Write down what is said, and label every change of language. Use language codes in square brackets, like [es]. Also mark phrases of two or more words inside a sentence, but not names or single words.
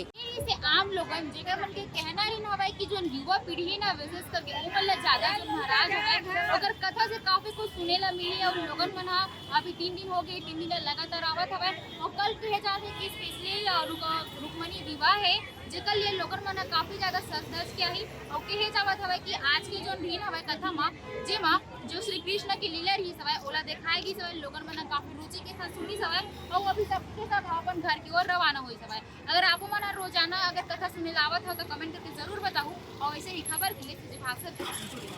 [hne] जैसे आम लोगन जेकर मन के कहना ही ना हवे कि जो युवा पीढ़ी ना विशेष करके उमन ला ज़्यादा जो महाराज हवे अगर कथा से काफ़ी कुछ सुने ला मिले, और लोगन मन हा अभी 3 दिन हो गए, 3 दिन लगातार आवत हवे, और कल कहे जाते कि स्पेशली रुक्मणी विवाह है जेकर लिए लोगन मन काफी ज्यादा सज के आई, और कहे जावत हवे कि आज की जो दिन हवे कथा मा जेमा जो श्री कृष्ण की लीला रही सवे ओला दिखाएगी सवे, लोगन मन काफी रुचि के साथ सुनी सवे, और अभी सबके सब अपन घर की ओर रवाना हुई सवे। अगर आप मन रोजाना अगर कथा सुने लावत हो तो कमेंट करके जरूर बताओ, और ऐसे ही खबर के लिए विभाग से